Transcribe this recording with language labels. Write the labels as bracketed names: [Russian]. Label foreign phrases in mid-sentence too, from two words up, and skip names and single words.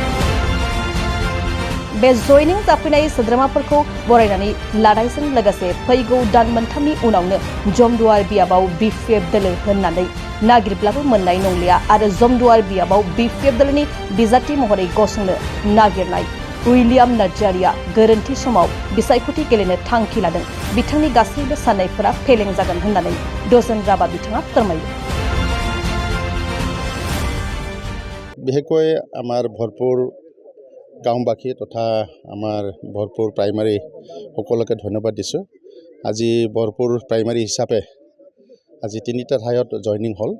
[Bodo] बे जयनिं जाफैनाय सोद्रोमाफोरखौ बरायनानै लानायजों लोगोसे फैगौ दान मोनथामनि उनावनो जमदुवार बियाबाव BPF दोलो होननानै नागिरब्लाबो मोननाय नंलिया आरो जमदुवार बियाबाव BPF दोलोनि बिजाथि महरै गसंनो नागिरनाय उइलियाम नार्जारीआ गोरोन्थि समाव बिसायख'थि गेलेनो थांखि लादों। बिथांनि गासैबो साननायफोरा फेलें जागोन होननानै दजेन राबा बिथाङा फोरमायो। [Assamese] বিশেষকৈ আমাৰ ভৰপুৰ গাঁওবাসী তথা আমাৰ ভৰপুৰ প্ৰাইমাৰী সকলোকে ধন্যবাদ দিছোঁ। আজি ভৰপুৰ প্ৰাইমাৰী হিচাপে আজি 3টা ঠাইত জয়নিং হ'ল।